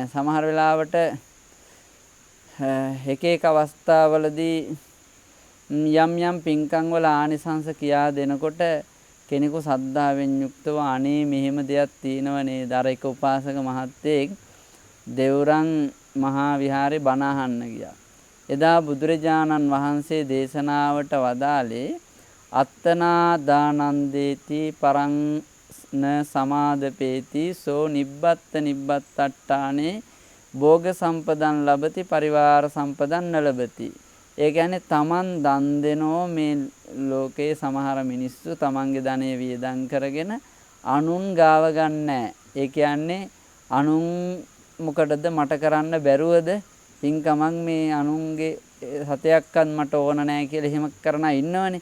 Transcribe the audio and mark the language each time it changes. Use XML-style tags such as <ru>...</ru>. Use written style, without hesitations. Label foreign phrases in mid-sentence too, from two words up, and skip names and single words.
<si>සමහර වෙලාවට එක අවස්ථාවලදී යම් පින්කම් වල ආනිසංස කියා දෙනකොට කෙනෙකු සද්ධාවෙන් යුක්තව අනේ මෙහෙම දෙයක් තියෙනව නේද? අර එක උපාසක මහත්තයෙක් දෙවුරන් මහා විහාරේ බණ අහන්න ගියා. එදා බුදුරජාණන් වහන්සේ දේශනාවට වදාළේ</si> <pi>අත්තනා දානන්දේති පරං න සමාදපේති සෝ නිබ්බත්ත නිබ්බත්තට්ඨානේ භෝග සම්පදන් ලබති පරිවාර සම්පදන් නලබති.</pi> <si>ඒ කියන්නේ තමන් දන් දෙනෝ මේ ලෝකේ සමහර මිනිස්සු තමන්ගේ ධනෙ වියදම් කරගෙන අනුන් ගාව ගන්නෑ. ඒ කියන්නේ අනුන් මොකටද මට කරන්න බැරුවද පින්කමක් මේ අනුන්ගේ සතයක්වත් මට ඕන නැහැ කියලා එහෙම කරන අය ඉන්නවනේ.</si>